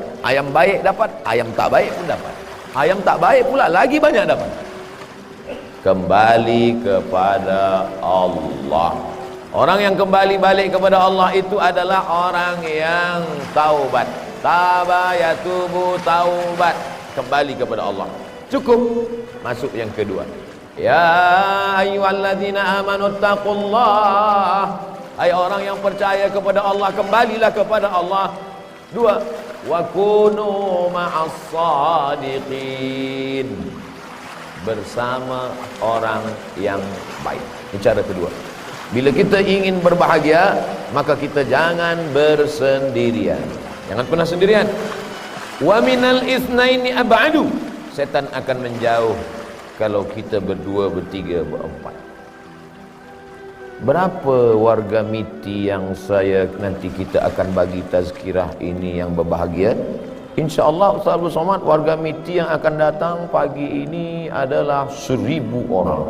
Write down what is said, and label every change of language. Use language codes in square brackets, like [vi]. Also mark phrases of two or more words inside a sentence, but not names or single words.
[ms] Ayam baik dapat, ayam tak baik pun dapat. Ayam tak baik pula lagi banyak dapat. Kembali kepada Allah. Orang yang kembali balik kepada Allah itu adalah orang yang taubat. [ar] تاب يتوب, [ms] taubat, kembali kepada Allah. Cukup. Masuk yang kedua. [ar] يا أيها الذين آمنوا اتقوا الله. [ms] Hai orang yang percaya kepada Allah, kembalilah kepada Allah. Dua, [ar] وكونوا مع الصادقين, [ms] bersama orang yang baik. Ini cara kedua. Bila kita ingin berbahagia, maka kita jangan bersendirian. Jangan pernah sendirian. [ar] ومن الاثنين أبعد. [ms] Setan akan menjauh kalau kita berdua, bertiga, berempat. Berapa warga MITI yang nanti kita akan bagi tazkirah ini yang berbahagia? InsyaAllah Ustaz Abdul Somad, warga MITI yang akan datang pagi ini adalah 1000 orang.